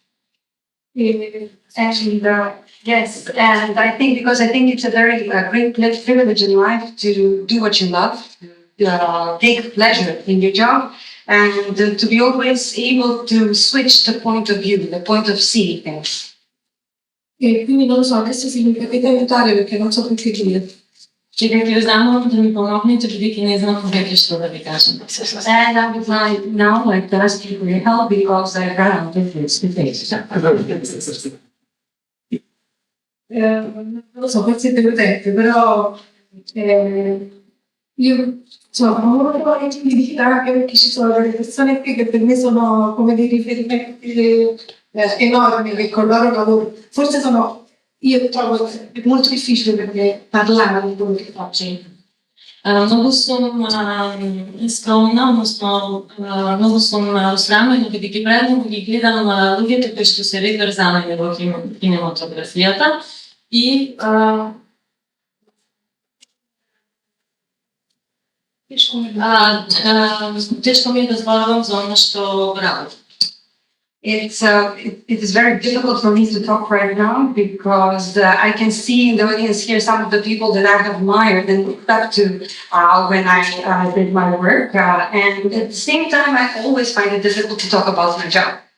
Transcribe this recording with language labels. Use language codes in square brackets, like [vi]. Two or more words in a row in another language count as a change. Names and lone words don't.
[en] And yes, and I think because I think it's a very great privilege in life to do what you love, take pleasure in your job, and to be always able to switch the point of view, the point of seeing things. [it] E quindi non lo so, adesso se mi potete aiutare perché non so più che dire. [mk] И дека ви замолам да ми помогнете, бидејќи не знам веќе што да ви кажам. [en] And I would like to ask you for your help because I ran out of this debate. [it] Non lo so, forse siete utenti, però io sono molto intimidita anche perché ci sono delle persone qui che per me sono come dei riferimenti enormi, che con loro lavoro. Forse io trovo molto difficile per me parlare di quello che faccio. [mk] Многу сум скромна, односно многу сум осрамена бидејќи предно ги гледам луѓето кои што се реврзанени во кинематографијата и тешко ми е да зборувам за она што работам. [en] It is very difficult for me to talk right now because I can see in the audience here some of the people that I have admired and looked up to when I did my work. And at the same time, I always find it difficult to talk about my job.